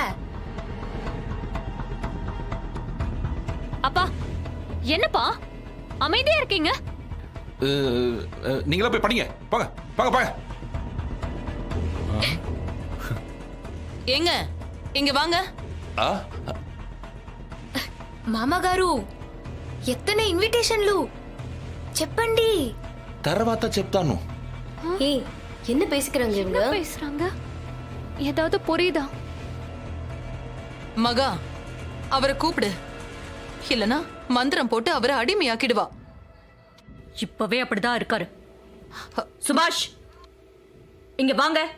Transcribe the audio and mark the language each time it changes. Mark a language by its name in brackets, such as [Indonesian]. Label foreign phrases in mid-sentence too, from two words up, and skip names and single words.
[Tamil] அப்பா என்னப்பா அமைதியா இருக்கீங்க? நீங்களா போய் படிங்க, போங்க போங்க போங்க. ஏங்க இங்க வாங்க. [Telugu] మామగారు ఎత్తనే ఇన్విటేషన్లు చెప్పండి. తర్వాత చెప్తాను. [Tamil] ஏய் என்ன பேசிக்கிறாங்க இவங்க? என்ன பேசுறாங்க? ஏதாவது புரியுதா? மகா, அவரை கூப்பிடு, இல்லனா மந்திரம் போட்டு அவரை அடிமையாக்கிடுவா. இப்பவே அப்படிதான் இருக்காரு. சுபாஷ் இங்க வாங்க.